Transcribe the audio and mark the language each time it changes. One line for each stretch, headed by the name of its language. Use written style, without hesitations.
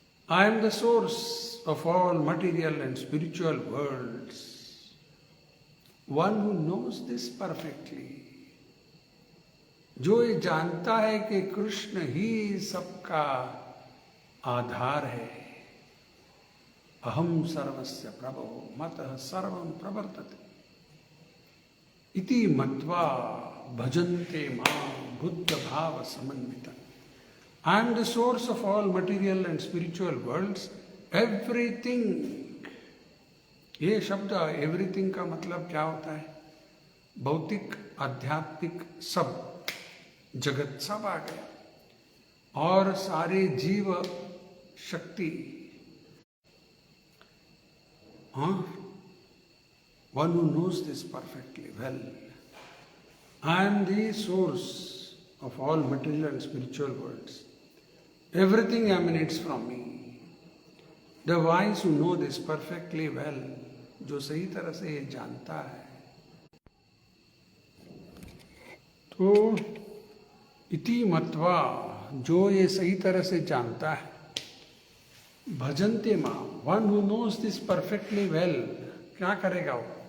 English: I am the source of all material and spiritual worlds. One who knows this perfectly,
Hindi: जो ये जानता है कि कृष्ण ही सबका आधार है।
Sanskrit: अहम सर्वस्य प्रभो मतः सर्वं प्रवर्तते इति मत्वा भजन्ते मां बुद्ध भाव समन्विता।
English: I am the source of all material and spiritual worlds, everything.
Hindi: ये शब्द एवरीथिंग का मतलब क्या होता है? भौतिक, आध्यात्मिक, सब, जगत सब आ गया। और सारे जीव शक्ति,
English: one who knows this perfectly well. I am the source of all material and spiritual worlds. Everything emanates from me. The wise who know this perfectly well,
Hindi: जो सही तरह से ये जानता है, तो
Sanskrit: इति मत्वा,
Hindi: जो ये सही तरह से जानता है,
Sanskrit: भजन्ते मां,
English: one who knows this perfectly well,
Hindi: क्या करेगा वो?